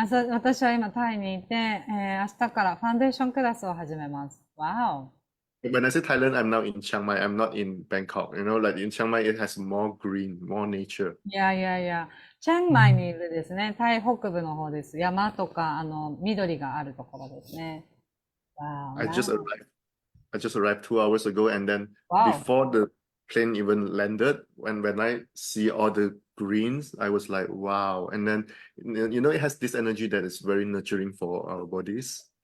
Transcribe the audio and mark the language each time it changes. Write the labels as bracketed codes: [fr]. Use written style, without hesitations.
[ja] 私は今タイにいて、明日からファンデーションクラスを始めます。 [en] Wow. When I say Thailand, I'm now in Chiang Mai. I'm not in Bangkok. You know, like in Chiang Mai, it has more green, more nature. [ja] いや。チェンマイにいるですね、タイ北部の方です。山とか、緑があるところですね。 [en] Wow. I just arrived 2 hours ago, and then before the plane even landed, when I see all the greens, I was like, wow. And then, you know, it has this energy that is very nurturing for our bodies.